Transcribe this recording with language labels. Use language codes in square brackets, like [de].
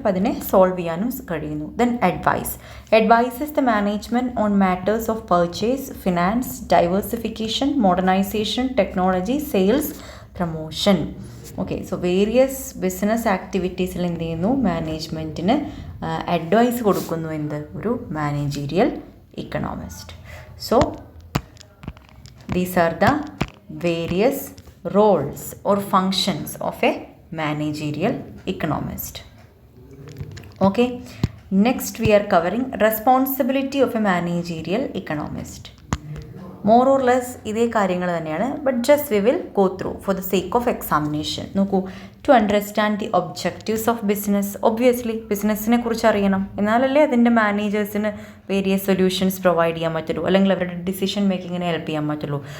[ml] അപ്പോൾ അതിനെ സോൾവ് ചെയ്യാനും കഴിയുന്നു. [en] Then advise is the management on matters of purchase, finance, diversification, modernisation, technology, sales, promotion. [ml] Okay, so various business ആക്ടിവിറ്റീസിൽ എന്ത് ചെയ്യുന്നു, മാനേജ്മെൻറ്റിന് advice കൊടുക്കുന്നു എന്ത്, ഒരു managerial Economist. [en] So these are the various roles or functions of a managerial economist. Okay, next we are covering responsibility of a managerial economist. More or less [ml] ഇതേ കാര്യങ്ങൾ തന്നെയാണ്, [en] But just we will go through for the sake of examination. [ml] നോക്കൂ, [en] to understand the objectives of business, [ml] obviously ബിസിനസ്സിനെ കുറിച്ച് അറിയണം, എന്നാലല്ലേ അതിൻ്റെ മാനേജേഴ്സിന് various solutions provide ചെയ്യാൻ പറ്റുള്ളൂ, അല്ലെങ്കിൽ അവരുടെ ഡിസിഷൻ മേക്കിങ്ങിനെ ഹെൽപ്പ് ചെയ്യാൻ പറ്റുള്ളൂ.